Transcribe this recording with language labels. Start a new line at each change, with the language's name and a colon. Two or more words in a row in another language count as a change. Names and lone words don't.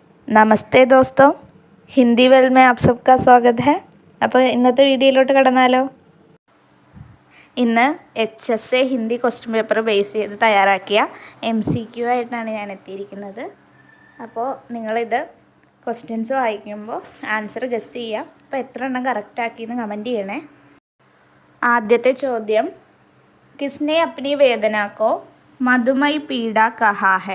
Hindi: नमस्ते दोस्तो, ഹിന്ദി വേൾഡ് में आप सबका स्वागत है.
Malayalam: അപ്പോൾ ഇന്നത്തെ വീഡിയോയിലോട്ട് കടന്നാലോ. ഇന്ന് HSA
English: Hindi question paper base
Malayalam: ചെയ്ത് തയ്യാറാക്കിയ MCQ ആയിട്ടാണ് ഞാൻ എത്തിയിരിക്കുന്നത്. അപ്പോൾ നിങ്ങളിത് ക്വസ്റ്റ്യൻസ് വായിക്കുമ്പോൾ
English: answer guess
Malayalam: ചെയ്യുക. അപ്പോൾ എത്ര എണ്ണം കറക്റ്റാക്കിയെന്ന് കമൻറ്റ് ചെയ്യണേ. ആദ്യത്തെ ചോദ്യം,
Hindi: किसने अपनी वेदना को मधुमय पीड़ा कहा है?